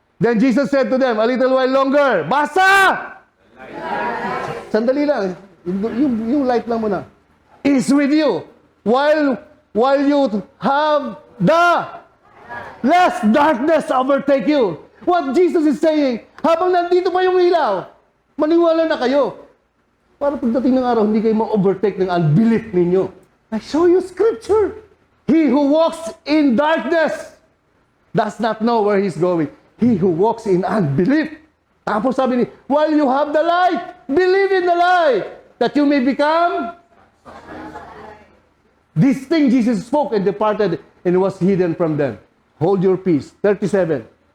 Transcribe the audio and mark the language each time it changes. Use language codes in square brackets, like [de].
[en] Then Jesus said to them, a little while longer, [tl] basa! Sandali lang. Yung light lang muna. [en] Is with you. While you have the less darkness overtake you. What Jesus is saying, [tl] habang nandito pa yung ilaw, maniwala na kayo. Para pagdating ng araw, hindi kayo ma-overtake ng unbelief ninyo. [en] I show you scripture. He who walks in darkness does not know where he's going. He who walks in unbelief. [tl] Tapos sabi ni, [en] while you have the light, believe in the light, that you may become. This thing Jesus spoke and departed and was hidden from them. Hold your peace. 37.